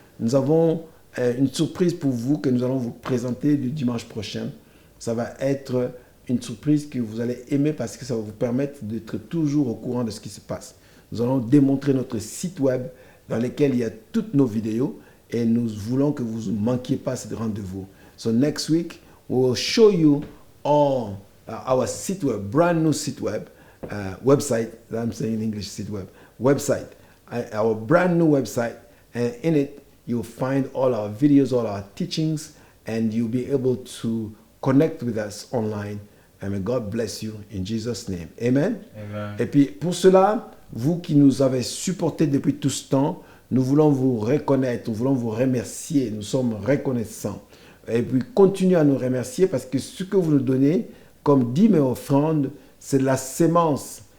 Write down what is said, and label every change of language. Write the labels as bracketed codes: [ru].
[fr] Nous avons une surprise pour vous que nous allons vous présenter le dimanche prochain. Ça va être une surprise que vous allez aimer parce que ça va vous permettre d'être toujours au courant de ce qui se passe. Nous allons démontrer notre site web dans lequel il y a toutes nos vidéos et nous voulons que vous ne manquiez pas ce rendez-vous. [en] So next week, we will show you all our site web, brand new site web, website, I'm saying in English site web, website, our brand new website, and in it you'll find all our videos, all our teachings, and you'll be able to connect with us online. And may God bless you in Jesus' name. Amen. Amen. [fr] Et puis pour cela, vous qui nous avez supportés depuis tout ce temps, nous voulons vous reconnaître, nous voulons vous remercier, nous sommes reconnaissants. Et puis continuez à nous remercier parce que ce que vous nous donnez, comme dîmes et offrandes, c'est de la sémence.